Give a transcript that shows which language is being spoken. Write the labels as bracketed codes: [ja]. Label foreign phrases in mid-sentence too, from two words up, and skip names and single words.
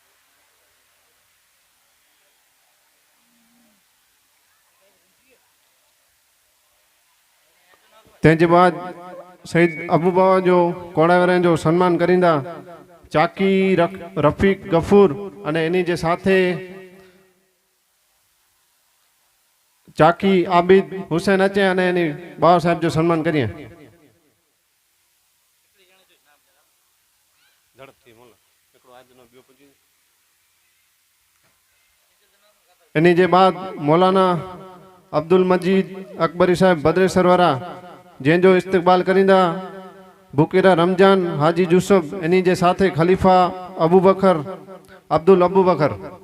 [kfr] तेजे बाद सईद अबू बाबा जो कोड़ावरे जो सन्मान करींदा चाकी रफीक गफूर अने इन्हीं जे साथे चाकी आबिद हुसैन अचे अने इन्हीं बाबा साहब जो सन्मान करिए। इन्हीं जे बाद मौलाना अब्दुल मजीद अकबरी साहब बद्रे सरवरा जंहिंजो इस्तकबाल करींदा बुकीरा रमजान हाजी यूसुफ इन्हीं जे साथे खलीफा अबू बकर अब्दुल अबू बकर